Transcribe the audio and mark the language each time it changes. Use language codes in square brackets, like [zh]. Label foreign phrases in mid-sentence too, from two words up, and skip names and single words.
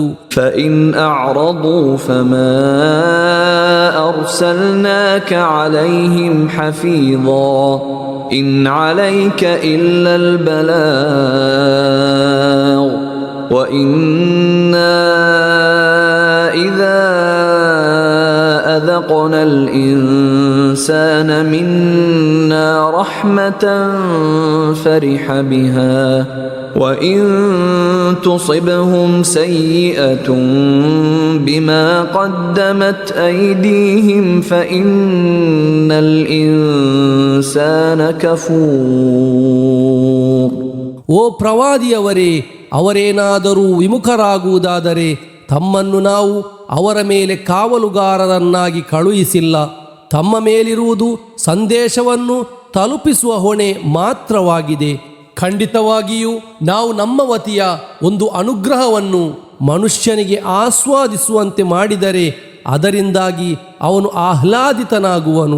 [ar] فإن أعرضوا فما أرسلناك عليهم حفيظا إن عليك إلا البلاغ وإنا إذا أذقنا الإنسان منا رحمة فرح بها وإن تصبهم سيئة بما قدمت أيديهم فإن الإنسان كفور. [kn] ಓ ಪ್ರವಾದಿಯವರೇ, ಅವರೇನಾದರೂ ವಿಮುಖರಾಗುವುದಾದರೆ ತಮ್ಮನ್ನು ನಾವು ಅವರ ಮೇಲೆ ಕಾವಲುಗಾರರನ್ನಾಗಿ ಕಳುಹಿಸಿಲ್ಲ. ತಮ್ಮ ಮೇಲಿರುವುದು ಸಂದೇಶವನ್ನು ತಲುಪಿಸುವ ಹೊಣೆ ಮಾತ್ರವಾಗಿದೆ. ಖಂಡಿತವಾಗಿಯೂ ನಾವು ನಮ್ಮ ವತಿಯ ಒಂದು ಅನುಗ್ರಹವನ್ನು ಮನುಷ್ಯನಿಗೆ ಆಸ್ವಾದಿಸುವಂತೆ ಮಾಡಿದರೆ ಅದರಿಂದಾಗಿ ಅವನು ಆಹ್ಲಾದಿತನಾಗುವನು.